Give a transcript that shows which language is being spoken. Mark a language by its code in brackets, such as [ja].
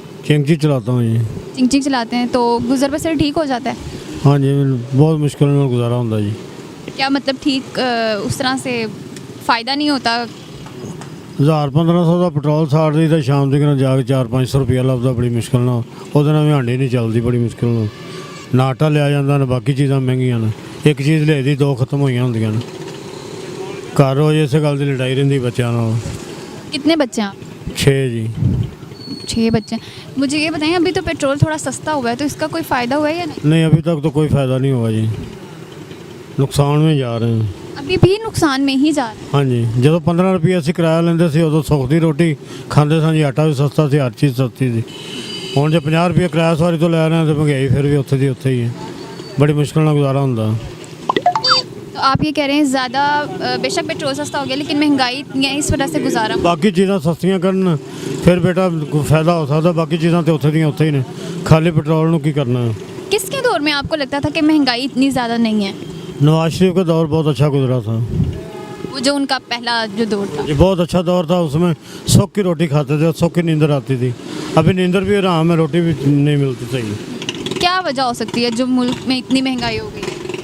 [hi] चिंगची चलाता हूँ जी। चिंग चलाते हैं, तो गुजर बसर ठीक हो जाता है? हाँ जी, बहुत मुश्किल में गुजारा होता जी। क्या मतलब ठीक उस तरह से फ़ायदा नहीं होता? [pa] 1000-1500 का पेट्रोल साड़ दी तो शाम तक जाके 400-500 रुपया लभदा बड़ी मुश्किल ना। ਉਹਦੇ ਨਾਲ ਵੀ ਹਾਂਡੀ ਨਹੀਂ ਚੱਲਦੀ, ਬੜੀ ਮੁਸ਼ਕਿਲ ਨਾਲ ਨਾ ਆਟਾ ਲਿਆ ਜਾਂਦਾ ਨਾ ਬਾਕੀ ਚੀਜ਼ਾਂ ਮਹਿੰਗੀਆਂ ਨੇ। ਇੱਕ ਚੀਜ਼ ਲਿਆਈ ਦੀ ਦੋ ਖਤਮ ਹੋਈਆਂ ਹੁੰਦੀਆਂ ਨੇ। ਘਰ ਰੋਜ਼ ਇਸੇ ਗੱਲ ਦੀ ਲੜਾਈ ਰਹਿੰਦੀ ਬੱਚਿਆਂ ਨਾਲ। [hi] कितने बच्चे हैं आप? 6 जी। 6 बच्चे हैं। मुझे ये बताएं, अभी तो पेट्रोल थोड़ा सस्ता हुआ है, तो इसका कोई फ़ायदा हुआ है या नहीं? नहीं, अभी तक तो कोई फ़ायदा नहीं हुआ जी, नुकसान में जा रहे हैं। अभी भी नुकसान में ही जा रहे हैं। [pa] हाँ जी, ਜਦੋਂ 15 ਰੁਪਏ ਅਸੀਂ ਕਿਰਾਇਆ ਲੈਂਦੇ ਸੀ ਉਦੋਂ ਸੁੱਖ ਦੀ ਰੋਟੀ ਖਾਂਦੇ ਸਾਂ ਜੀ, ਆਟਾ ਵੀ ਸਸਤਾ ਸੀ, ਹਰ ਚੀਜ਼ ਸਸਤੀ ਸੀ। ਹੁਣ ਜੇ 50 ਰੁਪਏ ਕਿਰਾਇਆ ਸਵਾਰੀ ਤੋਂ ਲੈ ਰਹੇ ਹਾਂ ਤਾਂ ਮਹਿੰਗਾਈ ਫਿਰ ਵੀ ਉੱਥੇ ਦੀ ਉੱਥੇ ਹੀ ਹੈ, ਬੜੀ ਮੁਸ਼ਕਿਲ ਨਾਲ ਗੁਜ਼ਾਰਾ ਹੁੰਦਾ। [hi] तो आप ये कह रहे हैं ज़्यादा बेशक पेट्रोल सस्ता हो गया, लेकिन महंगाई इतनी है, इस वजह से गुजारा। [pa] ਬਾਕੀ ਚੀਜ਼ਾਂ ਸਸਤੀਆਂ ਕਰਨ ਫਿਰ ਬੇਟਾ ਕੋਈ ਫਾਇਦਾ ਹੋ ਸਕਦਾ, ਬਾਕੀ ਚੀਜ਼ਾਂ ਤੇ ਉੱਥੇ ਦੀਆਂ ਉੱਥੇ ਹੀ ਨੇ, ਖਾਲੀ ਪੈਟਰੋਲ ਨੂੰ ਕੀ ਕਰਨਾ ਹੈ। [hi] किसके दौर में आपको लगता था कि महंगाई इतनी ज़्यादा नहीं है? नवाज शरीफ का दौर बहुत अच्छा गुजरा था। वो जो उनका पहला जो दौर था। ये बहुत अच्छा दौर था, उसमें सुख की रोटी खाते थे और सुख की नींदर आती थी। अभी नींदर भी आराम है, रोटी भी नहीं मिलती सही। क्या वजह हो सकती है जो मुल्क में इतनी महंगाई हो गई है?